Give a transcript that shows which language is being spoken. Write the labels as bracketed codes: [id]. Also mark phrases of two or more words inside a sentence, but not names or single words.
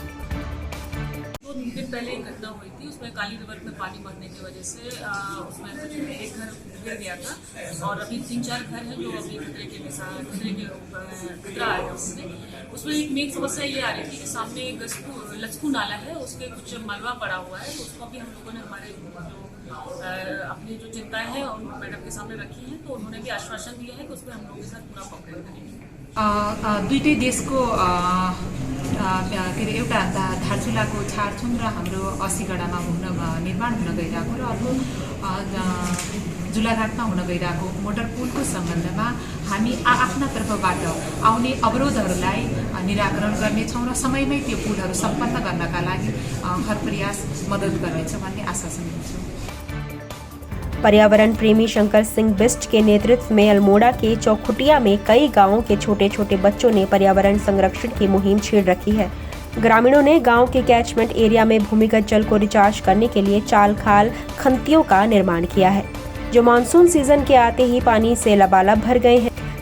[hi] दिन पहले एक घटना हुई थी, उसमें काली रिवर में पानी भरने की वजह वजह से उसमें कुछ एक घर गिर गया था और अभी 3-4 घर हैं जो अभी खतरे के खतरा आया है उसमें एक मेन समस्या ये आ रही थी कि सामने एक लचकू नाला है, उसके कुछ मलबा पड़ा हुआ है, तो उसको भी हम लोगों ने हमारे जो अपनी जो चिंताएं हैं उन मैडम के सामने रखी हैं, तो उन्होंने भी आश्वासन दिया है कि उस पर हम लोगों के साथ पूरा कोऑपरेट करेंगे। [ne] दुईटै देशको के अरे एउटा धारचुलाको छाडछुङ र हाम्रो 80 गडामा निर्माण हुन गइरहेको र अर्को जुलाघाटमा हुन गइरहेको मोटर पुलको सम्बन्धमा हामी आफ्ना तर्फबाट आउने अवरोधहरूलाई निराकरण गर्नेछौँ र समयमै त्यो पुलहरू सम्पन्न गर्नका लागि हर प्रयास मद्दत गर्नेछौँ भन्ने आश्वासन दिन्छौँ। [hi] पर्यावरण प्रेमी शंकर सिंह बिस्ट के नेतृत्व में अल्मोड़ा के चौखुटिया में कई गांवों के छोटे छोटे बच्चों ने पर्यावरण संरक्षण की मुहिम छेड़ रखी है। ग्रामीणों ने गांव के [en] catchment area [hi] में भूमिगत जल को रिचार्ज करने के लिए चाल खाल खंतियों का निर्माण किया है, जो [en] monsoon season [hi] के आते ही पानी से लबालब भर गए हैं।